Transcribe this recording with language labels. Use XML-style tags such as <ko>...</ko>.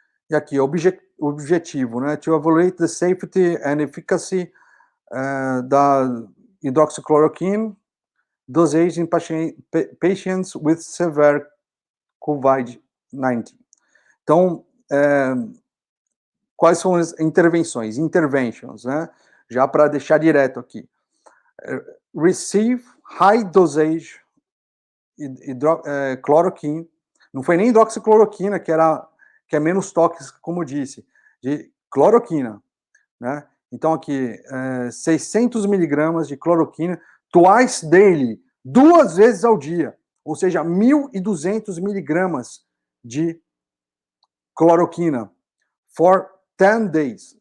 <pt>E aqui, objetivo, né?</pt> <en>To evaluate the safety and efficacy da hidroxicloroquine dosage in patients with severe COVID-19.</en> <pt>Então, quais são as intervenções? Interventions, né? Já para deixar direto aqui.</pt> <en>Receive high dosage cloroquine.</en> <pt>Não foi nem hidroxicloroquina, que é menos tóxica, como eu disse, de cloroquina, né? Então aqui, 600 miligramas de cloroquina</pt> <en>twice daily,</en> <pt>2 vezes ao dia, ou seja, 1.200 miligramas de cloroquina</pt> <en>for 10 days.</en>